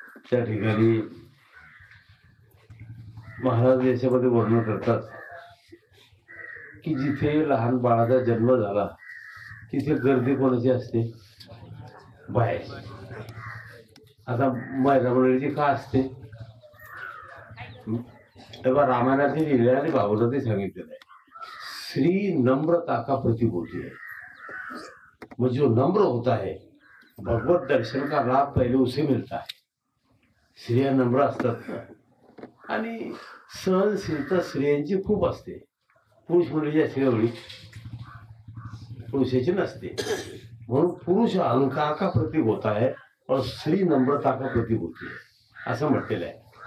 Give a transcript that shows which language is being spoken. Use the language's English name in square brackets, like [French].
[Marathi] त्या ठिकाणी महाराज याच्यामध्ये वर्णन करतात की जिथे लहान बाळाचा जन्म झाला तिथे गर्दी कोणाची असते? बाहेर. आता महिला मंडळीची का असते? तेव्हा रामायणाचे लिहिले आणि भागवताचे सांगितलेलं आहे, [Hindi] श्री नम्रता का प्रतीक होती है. मग जो नम्र होता है भगवत दर्शन का लाभ पहिले उसे मिळता है. [Marathi] स्त्रिया नम्र असतात ना, आणि सहनशीलता स्त्रियांची खूप असते, पुरुष मंडळीची असते एवढी, पुरुषाची नसते. [Hindi] म्हणून पुरुष अहंकार का प्रतीक होता है और स्त्री नम्रता का प्रतीक होती है [Marathi] असं म्हटलेलं आहे.